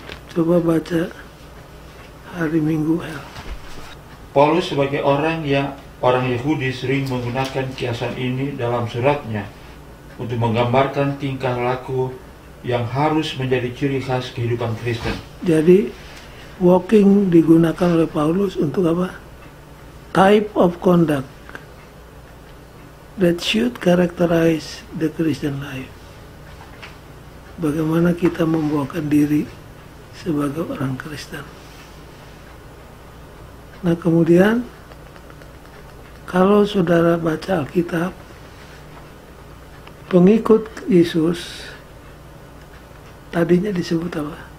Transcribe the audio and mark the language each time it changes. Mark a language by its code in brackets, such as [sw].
[id] Coba baca hari Minggu, Hel. Paulus sebagai orang Yahudi sering menggunakan kiasan ini dalam suratnya untuk menggambarkan tingkah laku yang harus menjadi ciri khas kehidupan Kristen. Jadi walking digunakan oleh Paulus untuk apa? [en] Type of conduct that should characterize the Christian life. [id] Bagaimana kita membawakan diri sebagai orang Kristen. Nah kemudian kalau saudara baca Alkitab, pengikut Yesus tadinya disebut apa?